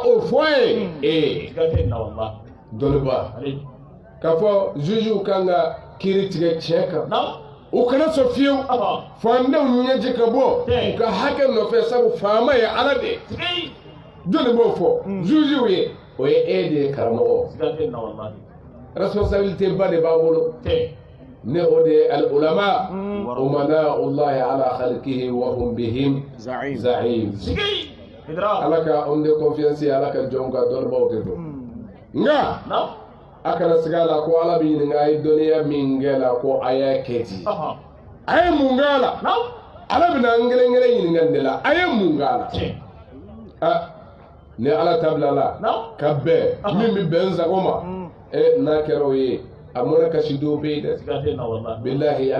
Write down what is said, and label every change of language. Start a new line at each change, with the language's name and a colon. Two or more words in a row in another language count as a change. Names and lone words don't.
Bambara: o fɔ a ye e dɔnniba k'a fɔ juge kan ka kiiri tigɛ tiɲɛ kan u kana sɔn fiyewu fandenw ɲɛji ka bɔ u ka hakɛ nɔfɛ sabu faama ye Ala de ye jɔnni b'o fɔ juge ye o ye e de ye karamɔgɔ responsabilité ba de b'a bolo ne o de ye
Arabic: العلماء أمناء الله على خلقه وهم بهم
Bambara: za'im Ala ka
French: homme de confiance
Bambara: Ala ka jɔnw ka dɔnnibaw de don nka a kana siga a la ko Ala bɛ ɲininka a ye dɔnniya min kɛ la ko a y'a kɛ di a ye mun kɛ a la Ala bɛna n kelen kelen ɲininka nin de la a ye mun kɛ a la ni Ala tabila la ka bɛn min bɛ bɛn n sago ma n'a kɛra o ye a mana kasi dɔw bɛ yen dɛ bilahi an